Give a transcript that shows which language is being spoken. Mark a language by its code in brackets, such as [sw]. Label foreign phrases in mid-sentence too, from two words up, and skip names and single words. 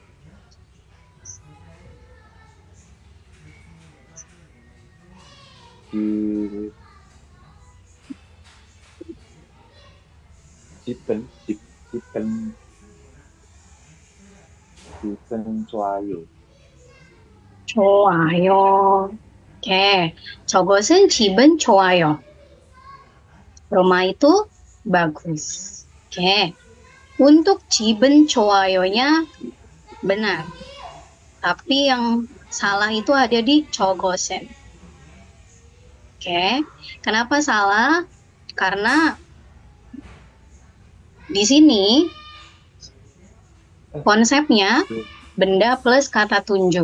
[ko] 그 집은 좋아요. 좋아요. Oke, 저것은 집은 좋아요. [id] Rumah itu bagus. Oke, untuk [ko] 집은 좋아요 [id] nya benar. Tapi yang salah itu ada di 저것은. Oke, kenapa salah? Karena di sini konsepnya benda plus kata tunjuk.